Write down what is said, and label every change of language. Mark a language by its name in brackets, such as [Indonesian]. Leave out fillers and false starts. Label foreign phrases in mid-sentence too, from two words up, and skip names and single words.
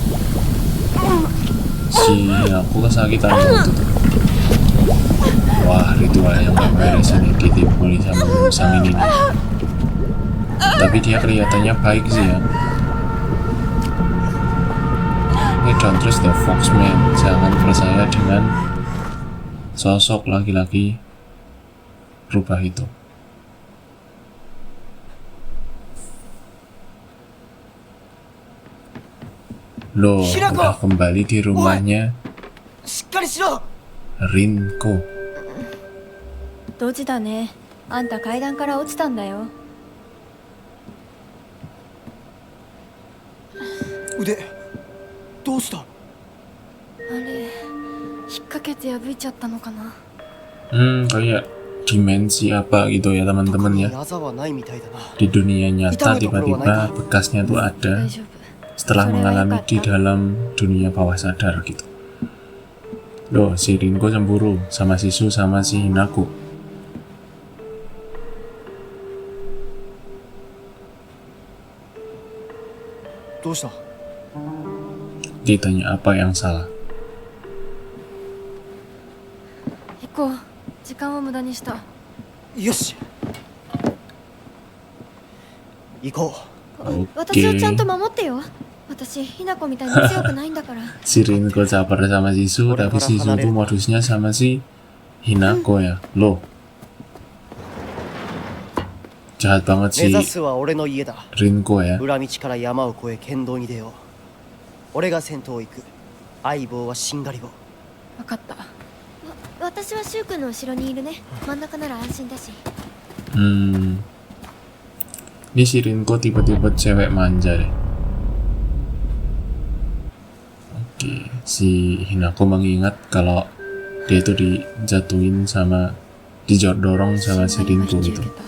[Indonesian] Si aku kesakitan waktu itu. Wah, ritual yang gak beres ini ditimpuli sama musang ini nih. Tapi dia kelihatannya baik sih ya. Ini [English] don't trust the foxman. [Indonesian] Jangan percaya dengan sosok laki-laki rubah itu. Loh, udah kembali di rumahnya Rinko. [Japanese] ドジだね。あんた階段から落ちたんだよ。腕どうした？あれ、引っ掛けて破いちゃったのかな。 [Indonesian] Kayak dimensi apa gitu ya teman-teman ya. [Japanese] あざはないみたいだな。 [Indonesian] Di dunia nyata tiba-tiba bekasnya tuh ada [Japanese] 大丈夫。 [Indonesian] setelah mengalami di dalam dunia bawah sadar gitu. Loh, si Rinko cemburu sama si Su sama si Hinako. Ditanya apa yang salah. [Japanese] 行こう。時間を無駄にした。よし。行こう。私をちゃんと守ってよ。私、ひなこみたいに強くないんだから。 [Indonesian] Si Rinko caper sama si Su, tapi si Su tuh modusnya sama si Hinako ya. Loh, jahat banget [Japanese] 目 [Indonesian] si [Japanese] 指すは俺の家だ。 [Indonesian] Rinko ya. [Japanese] 裏道から山を越え剣道に出よう。俺が先頭を行く。相棒はしんがり棒。分かった。私はシュウ君の後ろにいるね。真ん中なら安心だし。 [Indonesian] Ini si Rinko tipe-tipe cewek manja deh. Oke, si Hinako mengingat kalau dia itu dijatuhin sama dijodorong sama si Rinko gitu.